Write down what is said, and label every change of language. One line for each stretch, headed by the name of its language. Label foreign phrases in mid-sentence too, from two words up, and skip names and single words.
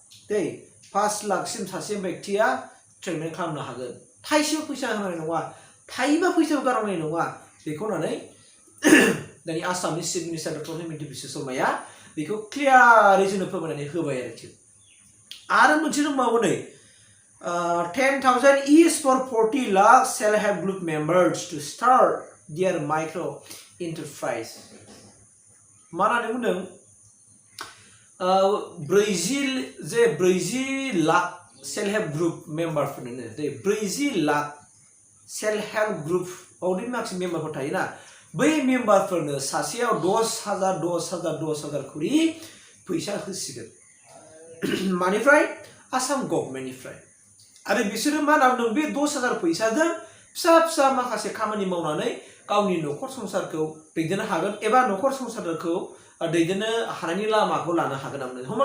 Bodo: 5 लाखसिम सासे व्यक्तिया ट्रिटमेन्ट खालामनो हागोन थाइसेबो फैसा होनाय नङा थाइबा फैसाबो गारनाय नङा बेखौ होननानै दानि आसामनि
English: chief minister
Bodo: डक्टर हिमन्त बिश्व शर्माया बेखौ क्लियारै जोंनो फोरमायनानै होबाय आरो मोनसे दंबावो नै 10,000
English: is for 40 lakh self-help group members to start their micro enterprise
Bodo: मा होननानै बुंदों ब्रैजि लाख
English: self help group
Bodo: मेम्बारफोरनो जे 40 लाख
English: self help group
Bodo: आवदि माखासे मेम्बारफोर थायोना बै मेम्बारफोरनो सासेयाव 10,000 खरि फैसा होसिगोन मानिफ्राय आसाम गभर्नमेन्टनिफ्राय आरो बिसोरो मा नांदों बे 10,000 फैसाजों फिसा फिसा माखासे खामानि मावनानै गावनि नखर संसारखौ दैदेननो हागोन एबा नखर संसारखौ दैदेननो हानायनि लामाखौ लानो हागोन आरो हमना